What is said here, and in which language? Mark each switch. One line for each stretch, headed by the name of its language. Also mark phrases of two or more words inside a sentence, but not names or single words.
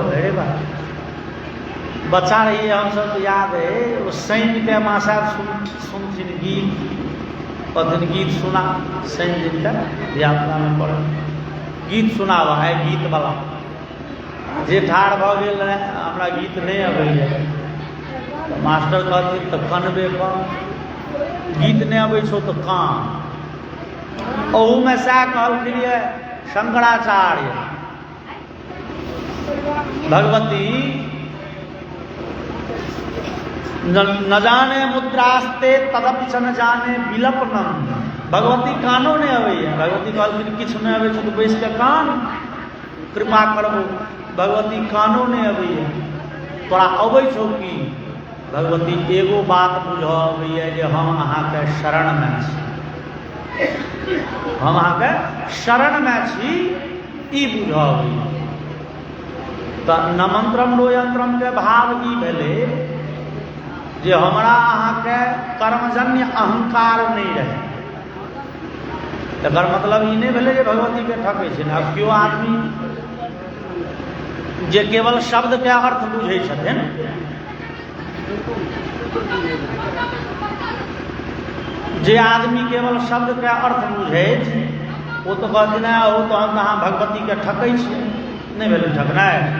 Maithili: अरे बा बच्चा रहिए हम सब तो याद है, वो शनि के मासा सुनथिन गीत, कहथिन गीत सुना, शनि दिनका धियापुता में पढ़े गीत सुनावा है, गीत वाला जे ठाढ़ भऽ गेल हमरा गीत नहीं अबैया तो मास्टर कहथिन तो कनबे कर, गीत नहीं अबै छौ तो कान। ओहू में सएह कहलखिन शंकराचार्य, भगवती
Sanskrit: न जाने मुद्रास्ते तदपि च न जाने विलपनम।
Maithili: भगवती कानो नहीं अबैया, भगवती कहलखिन किछु नहीं अबै छौ तो बैस के कान, कृपा करबो। भगवती कानो नहीं अबैया, तोरा अबै छौ की? भगवती एगो बात बुझऽ अबैया जे हम अहाँके शरण में छी, हम अहाँके शरण में छी, ई बुझऽ अबैया। तो
Sanskrit: न मंत्रम नो यंत्रम
Maithili: के भाव ई भेलै जे हमरा अहाँके कर्मजन्य अहंकार नहीं रहे। एकर मतलब ई नहीं भेलै जे भगवती के ठकै छै। अब केओ आदमी जे केवल शब्द के अर्थ बुझै छथिन, जे आदमी केवल शब्द के अर्थ बुझे वो तो कहथिन ओ तो हम अहाँ भगवती के ठकै छी, नहीं भेलै ठकनाइ।